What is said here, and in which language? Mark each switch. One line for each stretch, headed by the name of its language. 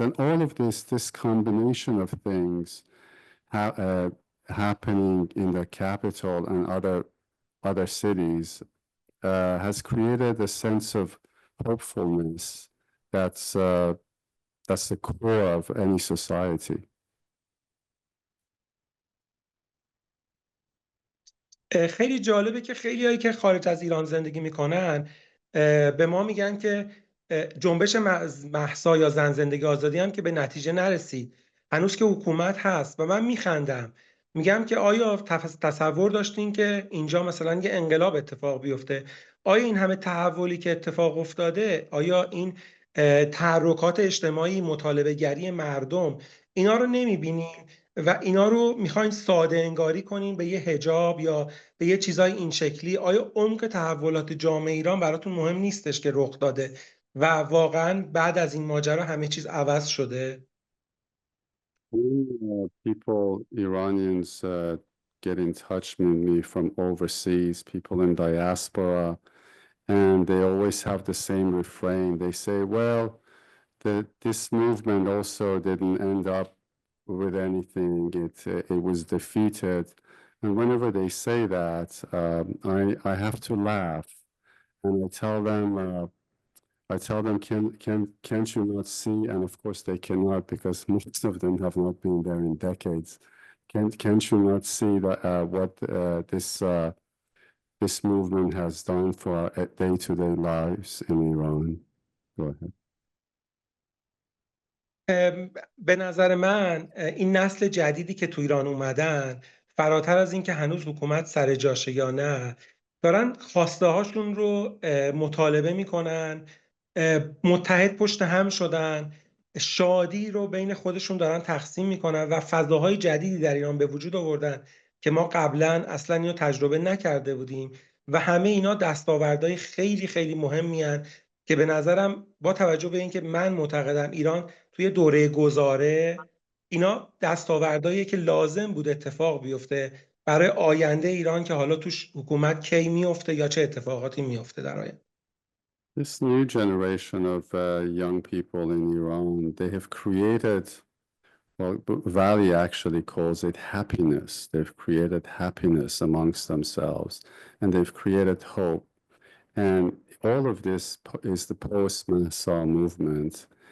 English: And all of this combination of things happening in the capital and other cities has created a sense of hopefulness that's the core of any society.
Persian: خیلی جالبه که خیلیایی که خارج از ایران زندگی میکنن به ما میگن که جنبش مهسا یا زن زندگی آزادی هم که به نتیجه نرسید، هنوز که حکومت هست. و من میخندم، میگم که آیا تصور داشتین که اینجا مثلا یه انقلاب اتفاق بیفته؟ آیا این همه تحولی که اتفاق افتاده، آیا این تحرکات اجتماعی، مطالبه گری مردم، اینا رو نمیبینین و اینا رو میخواین ساده انگاری کنین به یه حجاب یا به یه چیزای این شکلی؟ آیا عمق تحولات جامعه ایران براتون مهم نیستش که رخ داده و واقعا بعد از این ماجرا همه چیز عوض شده؟
English: People, Iranians, get in touch with me from overseas, people in diaspora, and they always have the same refrain. They say, well, this movement also didn't end up with anything. It was defeated. And whenever they say that, I have to laugh, and I tell them, can't you not see? And of course they cannot, because most of them have not been there in decades. Can't you not see that what this movement has done for our day-to-day lives in Iran? Go ahead.
Persian: به نظر من این نسل جدیدی که تو ایران اومدن، فراتر از این که هنوز حکومت سر جاشه یا نه، دارن خواسته هاشون رو مطالبه میکنن، متحد پشت هم شدن، شادی رو بین خودشون دارن تقسیم میکنن و فضاهای جدیدی در ایران به وجود آوردن که ما قبلا اصلا اینو تجربه نکرده بودیم و همه اینا دستاوردهای خیلی خیلی مهمی هن که به نظرم با توجه به اینکه من معتقدم ایران توی دوره گذاره، اینا دستاوردهاییه که لازم بود اتفاق بیفته برای آینده ایران که حالا توش حکومت کی میفته یا چه اتفاقاتی میفته در آینده.
English: This new generation of young people in Iran, they have created, well, Vali actually calls it happiness. They've created happiness amongst themselves, and they've created hope. And all of this is the post-Mahsa movement.